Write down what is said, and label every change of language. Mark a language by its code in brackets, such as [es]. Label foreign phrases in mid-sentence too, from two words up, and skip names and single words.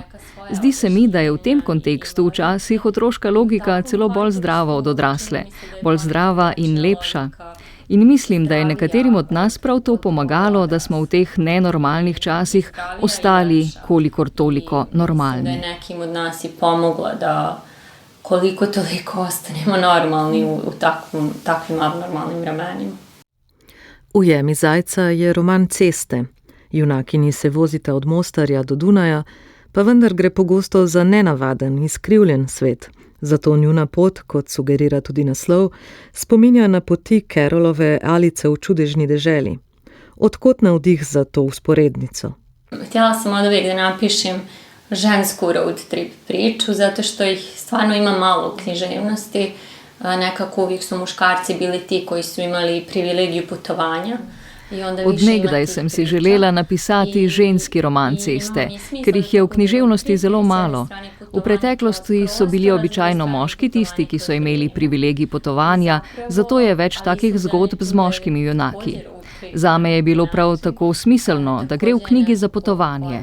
[sl] Zdi se mi, da je v tem kontekstu včasih otroška logika celo bolj zdrava od odrasle, bolj zdrava in lepša. In mislim, da je nekaterim od nas prav to pomagalo, da smo v teh nenormalnih časih ostali kolikor toliko normalni. [bs] Da je nekim od nas i pomogla da koliko toliko ostanemo normalni u takvim abnormalnim vremenima. [sl] Ujemi zajca je roman ceste. Junakini se vozita od Mostarja do Dunaja, pa vendar gre pogosto za nenavaden, izkrivljen svet. Zato njuna pot, kot sugerira tudi naslov, spominja na poti Carrollove Alice v čudežni deželi. Odkot navdih za to usporednico? [bs] Htjela sam od uvijek da napišem žensku [en] road trip [bs] priču, zato što ih stvarno ima malo u književnosti. Nekako uvijek su muškarci bili ti koji su imali privilegiju putovanja. [sl] Odnegdaj sem si želela napisati ženski roman ceste, ker jih je v književnosti zelo malo. V preteklosti so bili običajno moški tisti, ki so imeli privilegij potovanja, zato je več takih zgodb z moškimi junaki. Zame je bilo prav tako smiselno, da gre v knjigi za potovanje.